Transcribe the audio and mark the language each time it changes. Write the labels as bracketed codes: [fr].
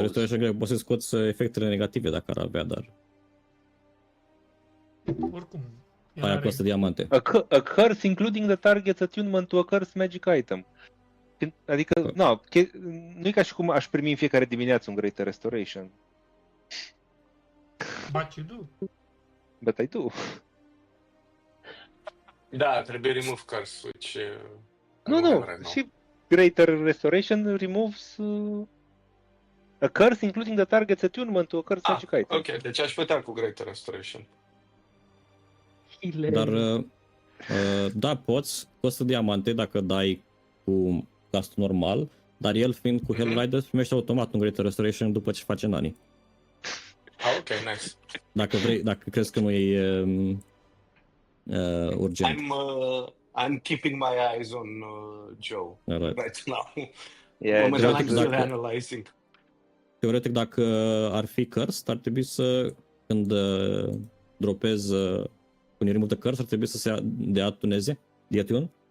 [ro] Restoration cred că poți să scoți efectele negative dacă ar avea, dar Oricum. aia costă diamante. [en] A curse including the target's attunement to a curse magic item. [ro] Adică, nu e ca și cum aș primi în fiecare dimineață un Greater Restoration. [en] But you do. But I do. [ro] Da, trebuie [en] remove curse, which... [ro] Nu, și [en] Greater Restoration removes a curse including the target's attunement to a curse magic item. [ro] Ok, deci aș putea cu Greater Restoration. Dar, da, poți, costă diamante dacă dai cu castul normal, dar el fiind cu Hellrider primește automat un Greater Restoration după ce face nani. [en] Ok, nice. [ro] Dacă crezi că nu e urgent. [en] I'm keeping my eyes on Joe right now. Yeah, I'm still analyzing. [ro] Teoretic, dacă ar fi curse, ar trebui să, când dropezi [en] when you remove the curse, [ro] ar trebui să se deatuneze, deatune.